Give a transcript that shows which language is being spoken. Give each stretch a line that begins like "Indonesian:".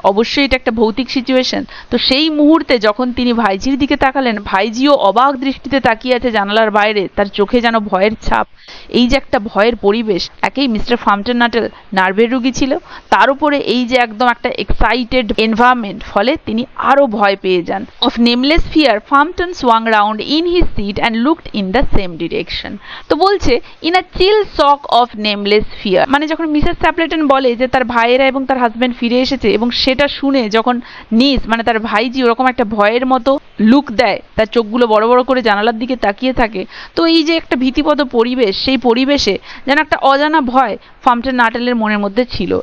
Bangla: অবশ্যই এটা একটা ভৌতিক সিচুয়েশন। তো সেই মুহূর্তে যখন তিনি ভাইজির দিকে তাকালেন, ভাইজিও অবাক দৃষ্টিতে তাকিয়ে আছে জানালার বাইরে, তার চোখে যেন ভয়ের ছাপ। এই যে একটা ভয়ের পরিবেশ, একেই মিস্টার ফাম্পটন নাটেল নার্ভের রোগী ছিল, তার উপরে এই যে একদম একটা এক্সাইটেড এনভায়রনমেন্ট, ফলে তিনি আরো ভয় পেয়ে যান।
English: Of nameless fear Phampton swung round in his seat and looked in the same direction.
Bangla: তো বলছে
English: in a chill shock of nameless fear,
Bangla: মানে যখন মিসেস স্যাপলেটন বলে যে তার ভাইয়েরা এবং তার হাজবেন্ড ফিরে এসেছে, এবং সেটা শুনে যখন নিস মানে তার ভাইজি ওরকম একটা ভয়ের মতো লুক দেয়, তার চোখগুলো বড় বড় করে জানালার দিকে তাকিয়ে থাকে, তো এই যে একটা ভীতিপদ পরিবেশ, সেই পরিবেশে যেন একটা অজানা ভয় ফাম্পটন নাটেলের মনের মধ্যে ছিল।